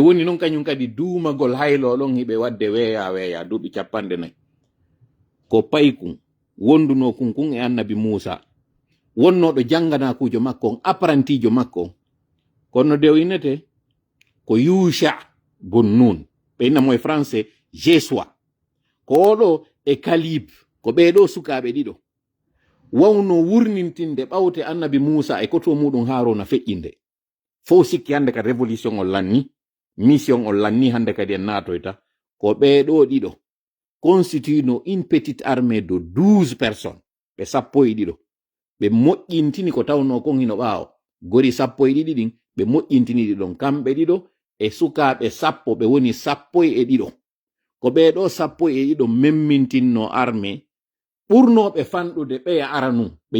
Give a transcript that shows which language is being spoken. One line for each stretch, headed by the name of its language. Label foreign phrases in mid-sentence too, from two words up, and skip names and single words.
Fula: woni noon kañum kadi duumagol haylo ɗon hiɓe wadde weeya duuɓi 40 ko paykum wonduno kun e annabi Musa wonnoɗo janganakujo makko on apprentijo makko on kono dew innete ko Yusha bun Nun ɓe innamo e français Jesua ko oɗo e Kalib ko ɓeɗo sukaɓe ɗiɗo wawno wurnintinde ɓawte annabi Musa e koto muɗum Haruna feƴƴinde fo sikki hande kadi révolution on lanni mission on lanni hande kadi en natoyta ko ɓeɗo ɗiɗo
French: constitue une petite armée de 12 personnes
Fula: ɓe 12 ɓe moƴƴintini ko tawno kon hino ɓaawo gori 12 ɗin ɓe moƴƴintini ɗiɗon kamɓe ɗiɗo e sukaɓe 10 ɓe woni 12 ko ɓeɗo 12 memmintinno armée ɓurnoɓe fanɗude ɓeya aranu ɓe